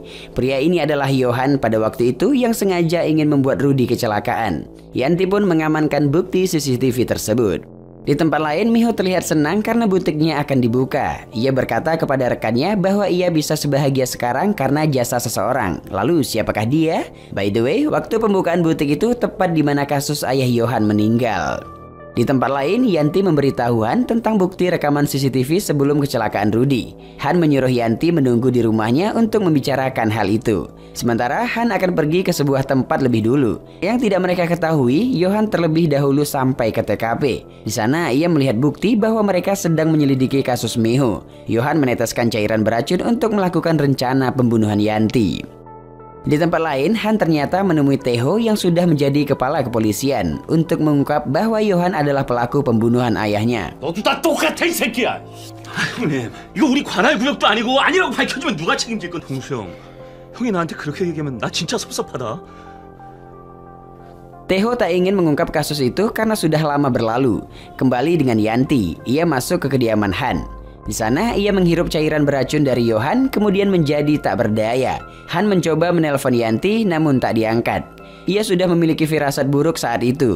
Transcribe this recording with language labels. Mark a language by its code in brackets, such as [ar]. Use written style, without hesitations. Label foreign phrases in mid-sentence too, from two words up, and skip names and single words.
[id] Pria ini adalah Yohan pada waktu itu yang sengaja ingin membuat Rudy kecelakaan. Yanti pun mengamankan bukti CCTV tersebut. Di tempat lain, Miho terlihat senang karena butiknya akan dibuka. Ia berkata kepada rekannya bahwa ia bisa sebahagia sekarang karena jasa seseorang. Lalu siapakah dia? [en] By the way, [id] waktu pembukaan butik itu tepat di mana kasus ayah Yohan meninggal. Di tempat lain, Yanti memberitahu Han tentang bukti rekaman CCTV sebelum kecelakaan Rudy. Han menyuruh Yanti menunggu di rumahnya untuk membicarakan hal itu. Sementara Han akan pergi ke sebuah tempat lebih dulu. Yang tidak mereka ketahui, Yohan terlebih dahulu sampai ke TKP. Di sana ia melihat bukti bahwa mereka sedang menyelidiki kasus Miho. Yohan meneteskan cairan beracun untuk melakukan rencana pembunuhan Yanti. Di tempat lain, Han ternyata menemui Taeho yang sudah menjadi kepala kepolisian untuk mengungkap bahwa Yohan adalah pelaku pembunuhan ayahnya. [ko] 너도 다 똑같아 이 새끼야. 형님, 이거 우리 관할 구역도 아니고 아니라고 밝혀주면 누가 책임질 건? 동수 형, 형이 나한테 그렇게 얘기하면 나 진짜 섭섭하다. [id] Taeho tak ingin mengungkap kasus itu karena sudah lama berlalu. Kembali dengan Yanti, ia masuk ke kediaman Han. Di sana ia menghirup cairan beracun dari Yohan kemudian menjadi tak berdaya. Han mencoba menelpon Yanti namun tak diangkat. Ia sudah memiliki firasat buruk saat itu.